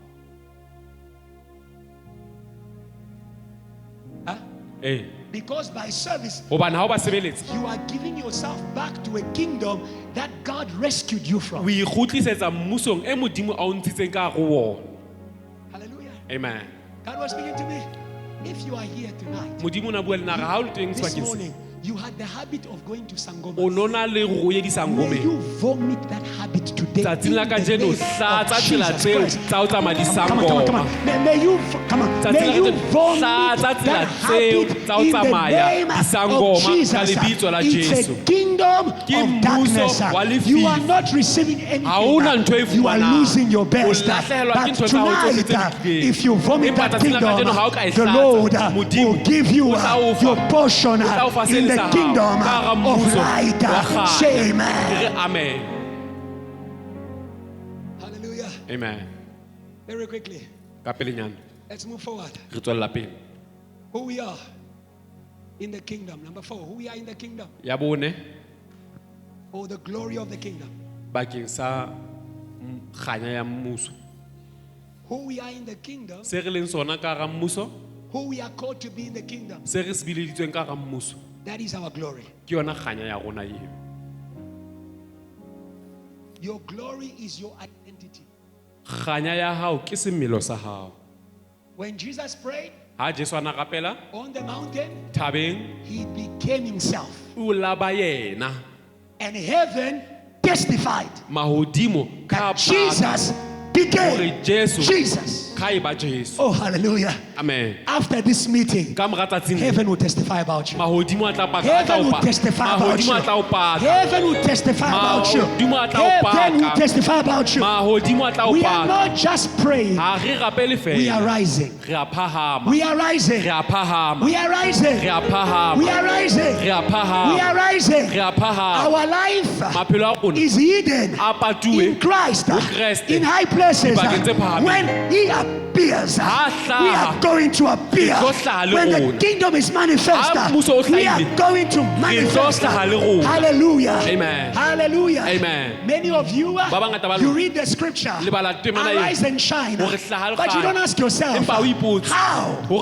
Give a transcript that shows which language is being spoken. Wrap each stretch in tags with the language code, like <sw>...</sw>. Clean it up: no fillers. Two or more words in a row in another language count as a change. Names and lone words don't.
<en>Huh? Eh, Because by service</en> <st>hobane ha o ba sebeletsa</st> <en>you are giving yourself back to a kingdom that God rescued you</en> <st>o</st> <en>from.</en> <st>ikgutlisetsa mmusong e modimo a o ntshitseng ka hare ho wona.</st> <en>Hallelujah. Amen. God was speaking to me. If you are here tonight,</en> <st>Modimo o na bua le nna re ha o le teng</st> <en>this</en> <st>sebakeng se.</st> <en>morning, you had the habit of going to</en> <st>O</st> <en>Sangoma.</en> <st>nona le go ye</st> <en>May</en> <st>disangomeng.</st> <en>you vomit that habit today.</en> <st>Tsatsing la</st> <en>in the</en> <st>kajeno</st> <en>name</en> <st>hlatsa</st> <en>of</en> <st>tsela</st> <en>Jesus</en> <st>tseo</st> <en>Christ.</en> <st>tsa ho tsamaya</st> <en>Come on, come on, come on.</en> <st>disangoma.</st> <en>May you come on.</en> <st>Tsatsing</st> <en>May</en> <st>la</st> <en>you</en> <st>kajeno</st> <en>vomit</en> <st>hlatsa tsela</st> <en>that</en> <st>tseo</st> <en>habit</en> <st>tsa ho</st> <en>in the</en> <st>tsamaya</st> <en>name of</en> <st>disangoma ka</st> <en>Jesus.</en> <st>lebitso la</st> <en>It's</en> <st>Jesu.</st> <en>a kingdom</en> <st>Ke</st> <en>of</en> <st>mmuso</st> <en>darkness.</en> <st>wa lefifi.</st> <en>You are not receiving</en> <st>Ha ona ntho e</st> <en>anything. You are</en> <st>fumanang.</st> <en>losing your</en> <st>O</st> <en>best.</en> <st>lahlehelwa ke</st> <en>But</en> <st>ntho tsa hao tsohle tse</st> <en>tonight,</en> <st>lokileng.</st> <en>if you vomit</en> <st>Empa</st> <en>that</en> <st>tsatsing la</st> <en>kingdom,</en> <st>kajeno ha o ka e</st> <en>the</en> <st>hlatsa,</st> <en>Lord</en> <st>Modimo</st> <en>will give you</en> <st>o tla o fa.</st> <en>your portion</en> <st>O tla o fa se</st> <en>in</en> <st>le</st> <en>the</en> <st>sa hao</st> <en>kingdom</en> <st>ka hara</st> <en>of</en> <st>mmuso wa</st> <en>light.</en> <st>kganya.</st> <en>Say</en> <st>Re</st> <en>amen.</en> <st>re amen.</st> <en>Hallelujah. Amen. Very quickly,</en> <st>Ka pelenyana</st> <en>let's move forward.</en> <st>re tswella pele.</st> <en>Who we are in the kingdom. Number 4, who we are in the kingdom.</en> <st>Ya bone</st> <en>Oh, the glory of the kingdom.</en> <st>bakeng sa kganya ya mmuso.</st> <en>Who we are in the kingdom.</en> <st>Se re leng sona ka hara mmuso,</st> <en>Who we are called to be in the kingdom.</en> <st>se re se bileditsweng ka hara mmuso,</st> <en>That is our glory.</en> <st>ke yona kganya ya rona eo.</st> <en>Your glory is your identity.</en> <st>Kganya ya hao ke semelo sa hao.</st> <en>When Jesus prayed</en> <st>Ha Jesu ana rapela</st> <en>on the mountain,</en> <st>thabeng</st> <en>he became himself.</en> <st>o laba yena.</st> <en>And heaven testified</en> <st>Mahodimo ka</st> <en>that Jesus became</en> <st>hore Jesu</st> <en>Jesus.</en> <st>ka eba Jesu.</st> <en>Oh, hallelujah. Amen. After this meeting,</en> <st>Ka mora tsatsing le,</st> <en>heaven will testify about you.</en> <st>mahodimo a tla paka, a tla</st> <en>Heaven</en> <st>o</st> <en>will</en> <st>paka.</st> <en>testify about you.</en> <st>Mahodimo a tla o paka.</st> <en>Heaven will testify about you.</en> <st>Mahodimo a tla o</st> <en>Heaven will</en> <st>paka.</st> <en>testify about you.</en> <st>Mahodimo a tla o</st> <en>We are</en> <st>paka.</st> <en>not just praying.</en> <st>Ha re rapele</st> <en>We are</en> <st>fela.</st> <en>rising.</en> <st>Re a phahama.</st> <en>We are rising.</en> <st>Re a phahama.</st> <en>We are rising.</en> <st>Re a phahama.</st> <en>We are rising.</en> <st>Re a phahama.</st> <en>We are rising.</en> <st>Re a phahama.</st> <en>Our life</en> <st>Maphelo a rona</st> <en>is hidden</en> <st>a patuwe</st> <en>in Christ</en> <st>ho Kreste</st> <en>in high places.</en> <st>dibakeng tse phahameng.</st> <en>When He appears, we are going to appear. When the kingdom is manifest, we are going to manifest. Hallelujah. Amen. Hallelujah. Amen. Many of you, you read the scripture, arise and shine, but you don't ask yourself, how?</en>